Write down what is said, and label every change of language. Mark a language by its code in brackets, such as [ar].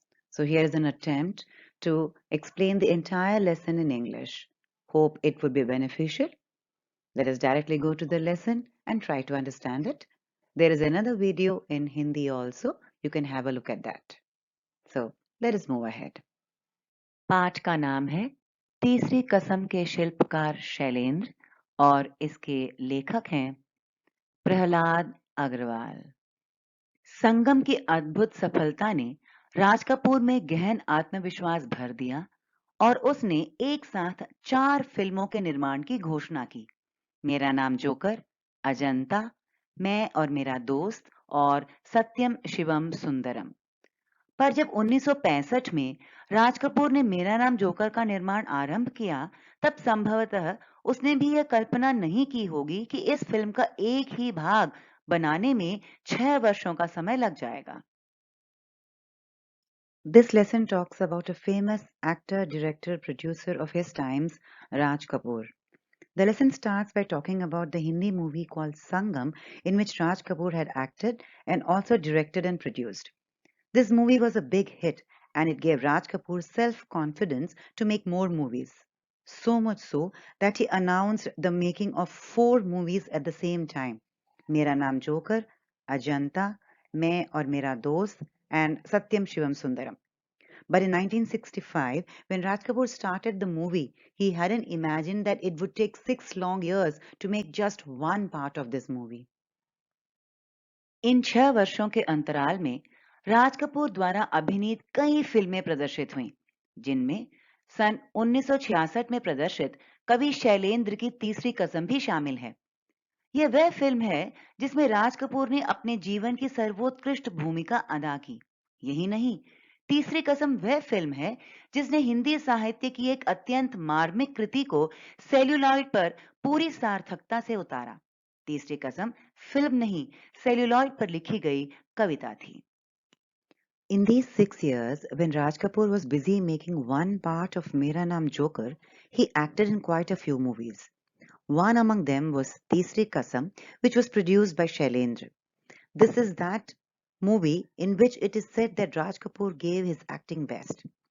[en] So here is an attempt to explain the entire lesson in English. Hope it would be beneficial. Let us directly go to the lesson and try to understand it. There is another video in Hindi also. You can have a look at that. So let us move ahead. [hi] पाठ का नाम है तीसरी कसम के शिल्पकार शैलेंद्र और इसके लेखक हैं प्रहलाद अग्रवाल। संगम की अद्भुत सफलता ने राज कपूर में गहन आत्मविश्वास भर दिया और उसने एक साथ 4 फिल्मों के निर्माण की घोषणा की। मेरा नाम जोकर, अजंता, मैं और मेरा दोस्त और सत्यम शिवम सुंदरम। पर जब 1965 में राज कपूर ने मेरा नाम जोकर का निर्माण आरंभ किया, तब संभवतः उसने भी यह कल्पना नहीं की होगी कि इस फिल्म का एक ही भाग बनाने में 6 वर्षों का समय लग जाएगा। [en] This lesson talks about a famous actor, director, producer of his times, Raj Kapoor. The lesson starts by talking about the Hindi movie called Sangam, in which Raj Kapoor had acted and also directed and produced. This movie was a big hit and it gave Raj Kapoor self-confidence to make more movies. So much so that he announced the making of 4 movies at the same time. Mera Naam Joker, Ajanta, Main aur Mera Dost and Satyam Shivam Sundaram. But in 1965, when Raj Kapoor started the movie, he hadn't imagined that it would take 6 long years to make just one part of this movie. [hi] इन 6 वर्षों के अंतराल में राज कपूर द्वारा अभिनीत कई फिल्में प्रदर्शित हुईं, जिनमें सन 1966 में प्रदर्शित कवि शैलेंद्र की तीसरी कसम भी शामिल है। यह वह फिल्म है जिसमें राज कपूर ने अपने जीवन की सर्वोत्कृष्ट भूमिका अदा की। यही नहीं, तीसरी कसम वह फिल्म है जिसने हिंदी साहित्य की एक अत्यंत मार्मिक कृति को सेल्यूलॉइड पर पूरी सार्थकता से उतारा। तीसरी कसम फिल्म नहीं, सेल्यूलॉइड पर लिखी गई कविता थी। [en] In these 6 years, when Raj Kapoor was busy making one part of Mera Naam Joker, he acted in quite a few movies. One among them was Teesri Kasam, which was produced by Shailendra. This is that movie in which it is said that Raj Kapoor gave his acting best.